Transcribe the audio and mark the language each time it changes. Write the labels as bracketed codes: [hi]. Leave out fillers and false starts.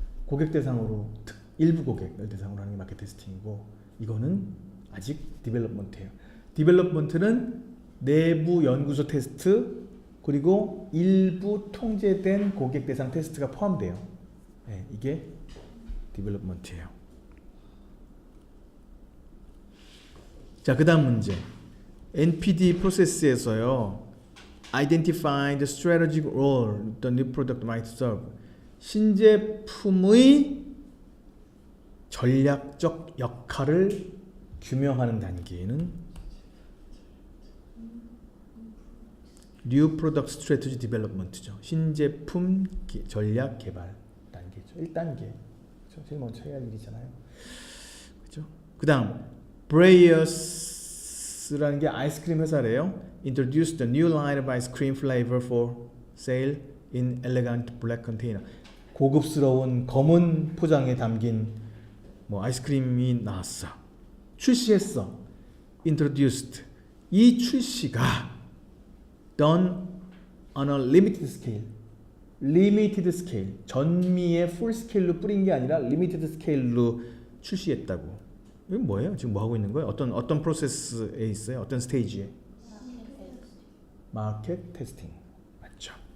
[ko] 고객 대상으로 일부 고객을 대상으로 하는 게 마켓 테스팅이고, 이거는 아직 디벨롭먼트예요. 디벨롭먼트는 내부 연구소 테스트 그리고 일부 통제된 고객 대상 테스트가 포함돼요. 네, 이게 디벨롭먼트예요. 자, 그 다음 문제. [en] NPD [ko] 프로세스에서요, [en] identify the strategic role the new product might serve. [ko] 신제품의 전략적 역할을 규명하는 단계는 New Product Strategy Development죠. 신제품 전략 개발 단계죠. 1단계. 제일 먼저 해야 할 일이잖아요. 그렇죠? 그다음 Breyer's라는 게 아이스크림 회사래요. [en] Introduced the new line of ice cream flavor for sale in elegant black container. [ko] 고급스러운 검은 포장에 담긴 뭐 아이스크림이 나왔어. 출시했어. Introduced. 이 출시가 [en] done on a limited scale. limited scale. [ko] 전미의 full scale로 뿌린 게 아니라 limited scale로 출시했다고. 이건 뭐예요? 지금 뭐 하고 있는 거예요? 어떤 프로세스에 있어요? 어떤 스테이지에? 마켓 테스팅. 맞죠?